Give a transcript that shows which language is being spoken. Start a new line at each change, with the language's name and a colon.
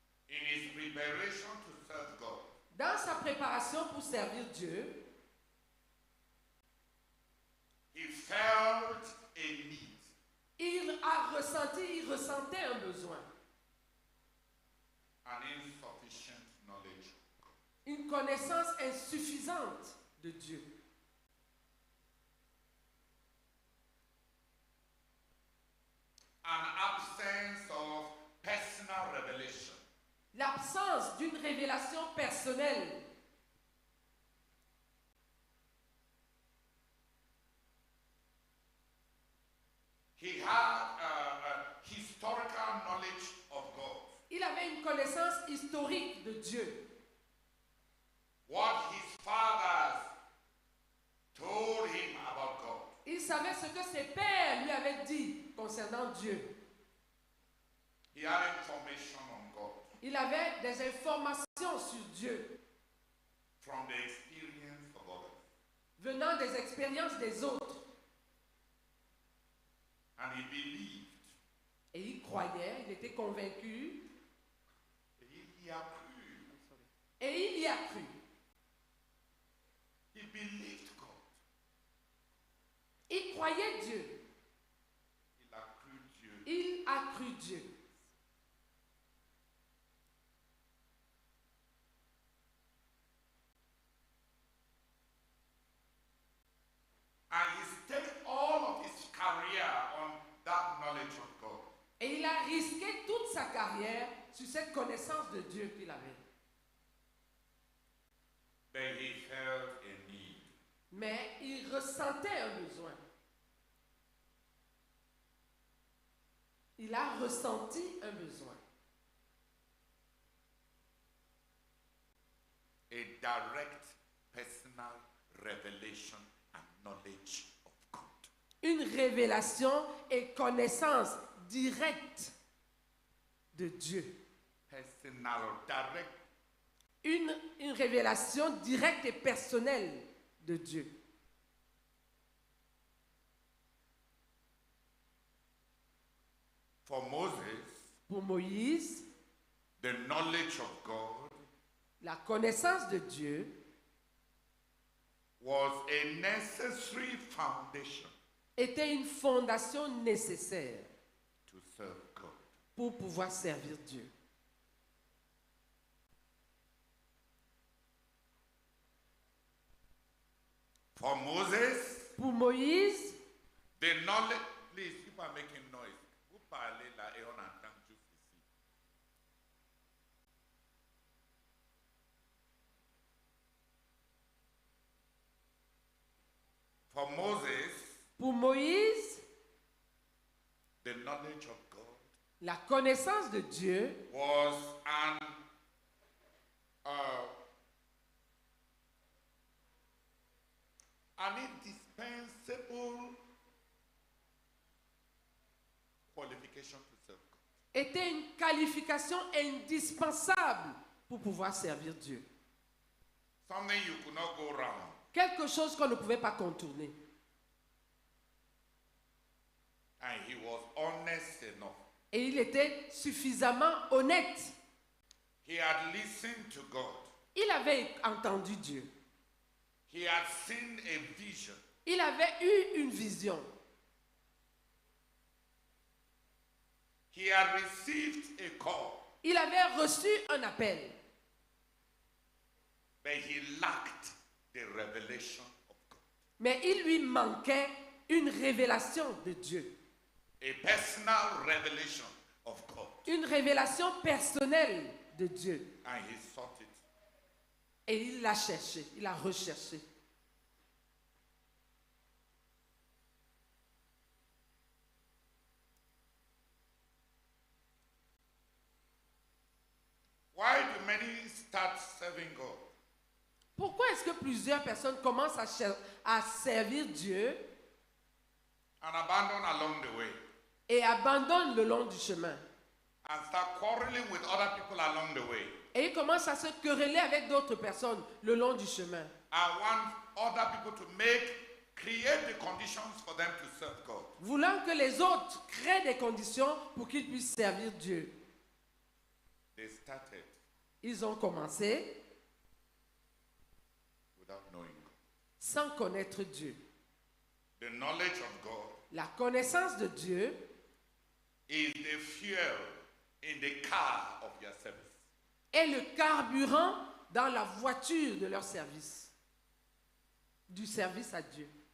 English: In his preparation to serve God,
French: Dans sa préparation pour servir Dieu,
English: he felt a need.
French: il ressentait un besoin,
English: An insufficient knowledge.
French: une connaissance insuffisante de Dieu.
English: An absence of personal revelation.
French: L'absence d'une révélation personnelle.
English: He had historical knowledge of God.
French: Il avait une connaissance historique de Dieu.
English: What his fathers told him about God.
French: Il savait ce que ses pères lui avaient dit concernant Dieu.
English: He had information on God
French: Il avait des informations sur Dieu
English: from the experience of others.
French: venant des expériences des autres.
English: And he believed.
French: Et il croyait, il était convaincu.
English: He had cru.
French: Et il y a cru.
English: He believed God.
French: Il croyait Dieu. Il a cru Dieu. Il a cru Dieu.
English: And he staked all of his career on that knowledge of God.
French: Et il a risqué toute sa carrière sur cette connaissance de Dieu qu'il avait.
English: But he felt a need.
French: Mais il ressentait un besoin. Il a ressenti un besoin.
English: A direct personal revelation and knowledge of God.
French: Une révélation et connaissance directe de Dieu.
English: Personal, direct.
French: Une révélation directe et personnelle de Dieu.
English: For Moses,
French: Pour Moïse,
English: the knowledge of God
French: la connaissance de Dieu
English: was a necessary foundation
French: était une fondation nécessaire
English: to serve God.
French: pour pouvoir servir Dieu.
English: For Moses,
French: Pour Moïse,
English: the knowledge. Please, people are making noise.
French: Vous parlez là et on entend juste ici.
English: For Moses,
French: pour Moïse,
English: the knowledge of God
French: la connaissance de Dieu
English: was an indispensable qualification to serve God.
French: était une qualification indispensable pour pouvoir servir Dieu.
English: Something you could not go wrong.
French: Quelque chose qu'on ne pouvait pas contourner.
English: And he was honest enough.
French: Et il était suffisamment honnête.
English: He had listened to God.
French: Il avait entendu Dieu.
English: He had seen a vision.
French: Il avait eu une vision.
English: He had received a call.
French: Il avait reçu un appel.
English: But he lacked the revelation of God.
French: Mais il lui manquait une révélation de Dieu.
English: A personal revelation of God.
French: Une révélation personnelle de Dieu.
English: And he sought it.
French: Et il l'a cherché, il l'a recherché.
English: Why do many start serving God?
French: Pourquoi est-ce que plusieurs personnes commencent à servir Dieu
English: And abandon along the way?
French: et abandonnent le long du chemin?
English: And start quarreling with other people along the way?
French: Et ils commencent à se quereller avec d'autres personnes le long du chemin.
English: I want other people to make create the conditions for them to serve God.
French: Voulant que les autres créent des conditions pour qu'ils puissent servir Dieu.
English: They started
French: Ils ont commencé
English: without knowing God.
French: sans connaître Dieu.
English: The knowledge of God
French: La connaissance de Dieu
English: is the fuel in the car of your service.
French: est le carburant dans la voiture de leur service. Du service à Dieu.